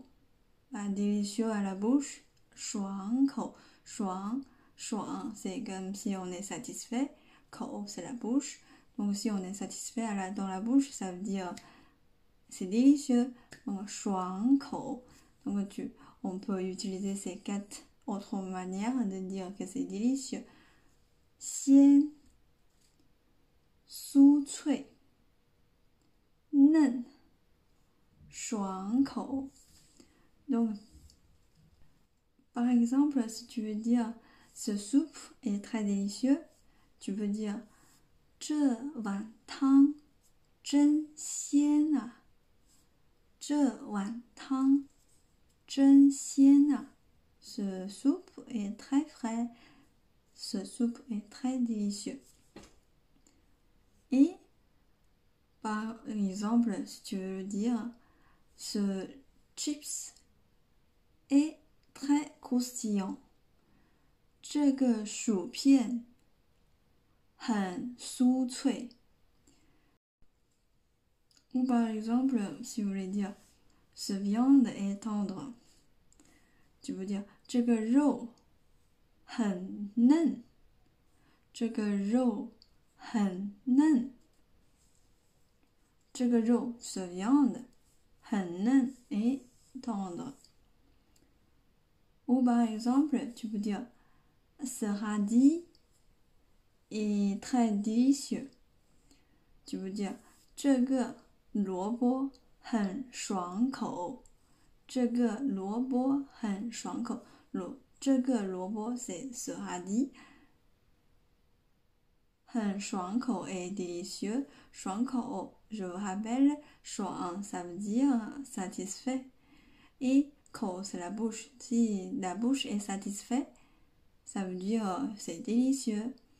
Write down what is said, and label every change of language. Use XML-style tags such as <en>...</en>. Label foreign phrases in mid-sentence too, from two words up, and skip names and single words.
<fr>délicieux à la bouche, 爽口 爽 c'est comme si on est satisfait, 口 c'est la bouche, donc si on est satisfait dans la bouche, ça veut dire c'est délicieux, donc 爽口 donc on peut utiliser ces 4 autres manières de dire que c'est délicieux.</fr> <zh>鲜 酥脆 嫩 爽口</zh> <fr>Donc, par exemple, si tu veux dire ce soupe est très délicieux, tu peux dire</fr> <zh>这碗汤真鲜啊，这碗汤真鲜啊。</zh> <fr>Ce soupe est très frais, ce soupe est très délicieux. Et, par exemple, si tu veux dire ce chips est très croustillant.</fr> <zh>这个薯片很酥脆。</zh> <fr>Ou par exemple, si vous voulez dire ce viande est tendre, tu veux dire</fr> <zh>这个肉很嫩。这个肉很嫩。这个肉</zh> <fr>ce viande</fr> <zh>很嫩</zh> <fr>et tendre. Ou par exemple, tu peux dire ce radis est très délicieux. Tu peux dire</fr> <zh>这个萝卜很爽口。这个萝卜很爽口。这个萝卜</zh> <fr>c'est ce radis.</fr> <zh>很爽口</zh> <fr>et délicieux. 爽口 je vous rappelle, 爽 ça veut dire satisfait. Et 口 c'est la bouche. Si la bouche est satisfaite, ça veut dire c'est délicieux.</fr>